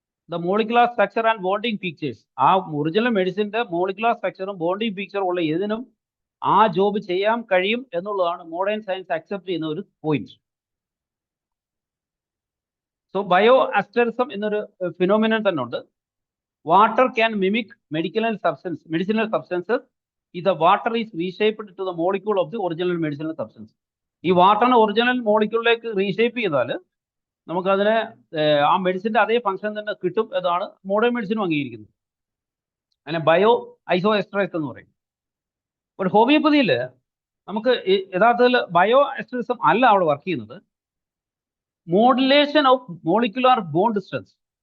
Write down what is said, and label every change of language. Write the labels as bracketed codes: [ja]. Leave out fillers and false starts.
[en] The molecular structure and bonding features. [ml] ആ original മെഡിസിന്റെ molecular സ്ട്രക്ചറും bonding ഫീച്ചറും ഉള്ള ഏതിനും ആ ജോബ് ചെയ്യാൻ കഴിയും എന്നുള്ളതാണ് മോഡേൺ സയൻസ് അക്സെപ്റ്റ് ചെയ്യുന്ന ഒരു പോയിന്റ്. സോ ബയോ അസ്റ്ററിസം എന്നൊരു ഫിനോമിനൻ തന്നെ ഉണ്ട്. [en] Water can mimic medicinal substances if the water is reshaped to the molecule of the original medicinal substance. [ml] ഈ വാട്ടറിനെ ഒറിജിനൽ മോളിക്യൂളിലേക്ക് റീഷേപ്പ് ചെയ്താൽ നമുക്കതിനെ ആ മെഡിസിന്റെ അതേ ഫംഗ്ഷൻ തന്നെ കിട്ടും എന്നാണ് മോഡേൺ മെഡിസിനും അംഗീകരിക്കുന്നത്. അതിനെ ബയോ ഐസോ എസ്റ്ററൈസ് എന്ന് പറയും. ഒരു ഹോമിയോപ്പതിയിൽ നമുക്ക് യഥാർത്ഥത്തിൽ ബയോ എസ്റ്ററിസം അല്ല അവിടെ വർക്ക് ചെയ്യുന്നത്, [en] Modulation of molecular bond strength.